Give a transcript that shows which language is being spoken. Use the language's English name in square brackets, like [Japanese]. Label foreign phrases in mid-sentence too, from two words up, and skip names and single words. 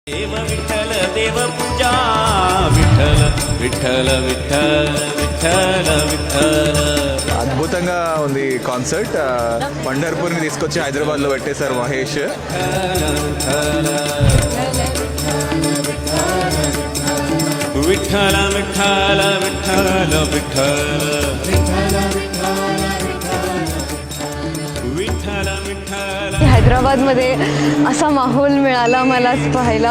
[Marathi] देव विठ्ठल देव पूजा विठ्ठल विठ्ठल विठ्ठल विठ्ठल विठ्ठल [Telugu] అద్భుతంగా ఉంది కాన్సర్ట్. పండర్పూర్ని తీసుకొచ్చి హైదరాబాద్లో పెట్టేశారు మహేష్. [Marathi] विठ्ठल विठ्ठल विठ्ठल विठ्ठल विठ्ठल विठ्ठल. हैदराबादमध्ये असा माहोल मिळाला मला पाहायला.